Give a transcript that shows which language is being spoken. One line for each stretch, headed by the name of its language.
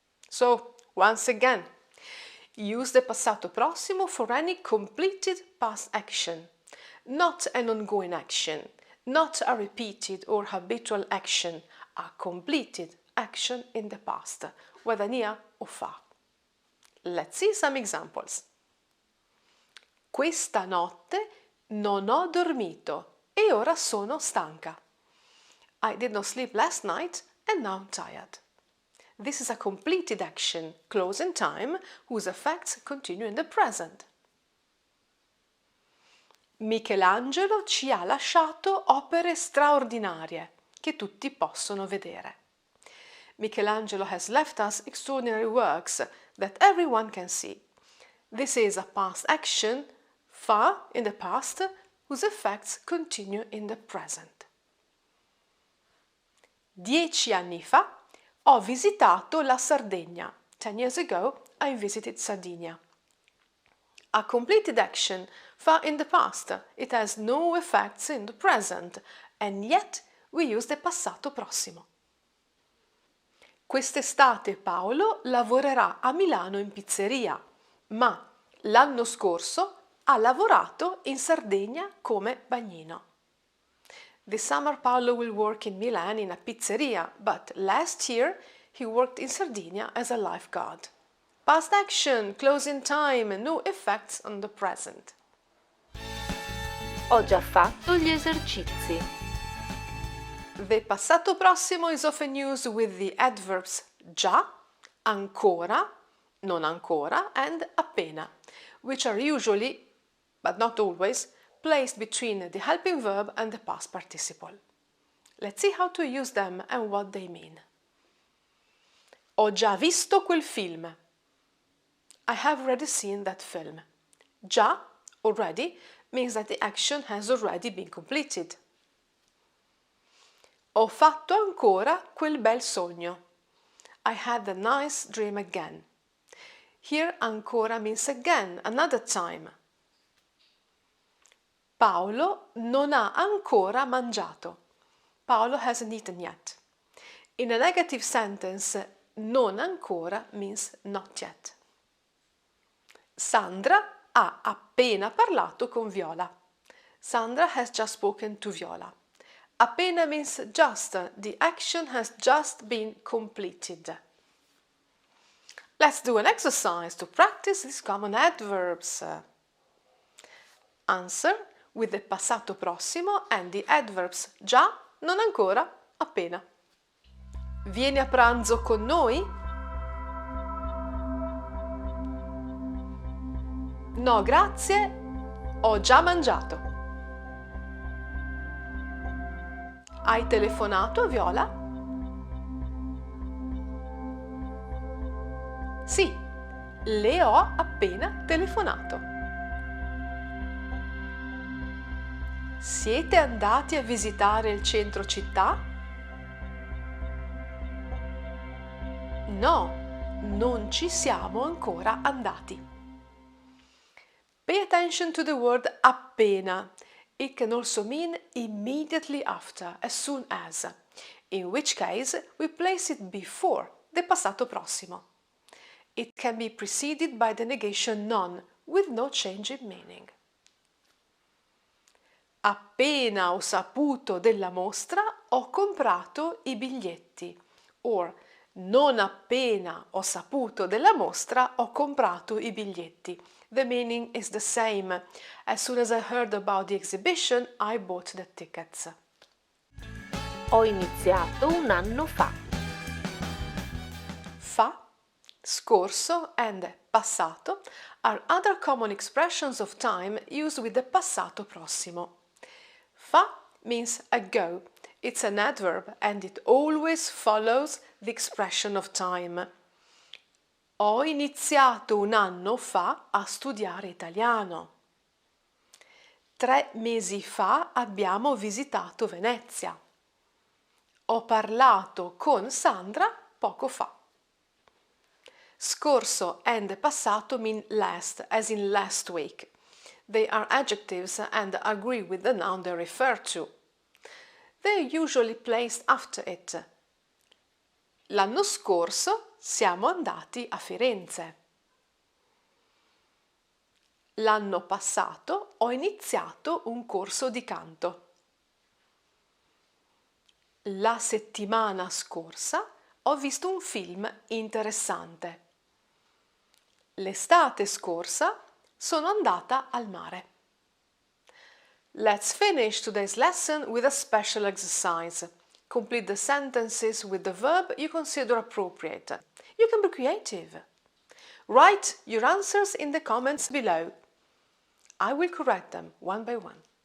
English: So, once again, use the passato prossimo for any completed past action, not an ongoing action, not a repeated or habitual action, a completed action in the past, whether near or far. Let's see some examples.
Italian: Questa notte non ho dormito e ora sono stanca.
English: I did not sleep last night and now I'm tired. This is a completed action, close in time, whose effects continue in the present.
Italian: Michelangelo ci ha lasciato opere straordinarie che tutti possono vedere.
English: Michelangelo has left us extraordinary works that everyone can see. This is a past action, fa in the past, whose effects continue in the present.
Italian: 10 anni fa ho visitato la Sardegna.
English: 10 years ago I visited Sardinia. A completed action, fa in the past. It has no effects in the present, and yet we use the passato prossimo.
Italian: Quest'estate Paolo lavorerà a Milano in pizzeria, ma l'anno scorso ha lavorato in Sardegna come bagnino.
English: This summer Paolo will work in Milan in a pizzeria, but last year he worked in Sardinia as a lifeguard. Past action, close in time, no effects on the present.
Italian: Ho già fatto gli esercizi.
English: The passato prossimo is often used with the adverbs già, ancora, non ancora, and appena, which are usually, but not always, placed between the helping verb and the past participle. Let's see how to use them and what they mean.
Italian: Ho già visto quel film.
English: I have already seen that film. Già, already, means that the action has already been completed.
Italian: Ho fatto ancora quel bel sogno.
English: I had the nice dream again. Here ancora means again, another time.
Italian: Paolo non ha ancora mangiato.
English: Paolo hasn't eaten yet. In a negative sentence, non ancora means not yet.
Italian: Sandra ha appena parlato con Viola.
English: Sandra has just spoken to Viola. Appena means just, the action has just been completed. Let's do an exercise to practice these common adverbs. Answer with the passato prossimo and the adverbs già, non ancora, appena.
Italian: Vieni a pranzo con noi? No, grazie, ho già mangiato. Hai telefonato a Viola? Sì, le ho appena telefonato. Siete andati a visitare il centro città? No, non ci siamo ancora andati.
English: Pay attention to the word appena. It can also mean immediately after, as soon as, in which case we place it before the passato prossimo. It can be preceded by the negation non, with no change in meaning.
Italian: Appena ho saputo della mostra, ho comprato i biglietti.
English: Or,
Italian: non appena ho saputo della mostra, ho comprato i biglietti.
English: The meaning is the same. As soon as I heard about the exhibition, I bought the tickets.
Italian: Ho iniziato un anno fa.
English: Fa, scorso and passato are other common expressions of time used with the passato prossimo. Fa means ago. It's an adverb and it always follows the expression of time.
Italian: Ho iniziato un anno fa a studiare italiano. 3 mesi fa abbiamo visitato Venezia. Ho parlato con Sandra poco fa.
English: Scorso and passato mean last, as in last week. They are adjectives and agree with the noun they refer to. They are usually placed after it.
Italian: L'anno scorso siamo andati a Firenze. L'anno passato ho iniziato un corso di canto. La settimana scorsa ho visto un film interessante. L'estate scorsa sono andata al mare.
English: Let's finish today's lesson with a special exercise. Complete the sentences with the verb you consider appropriate. You can be creative. Write your answers in the comments below. I will correct them one by one.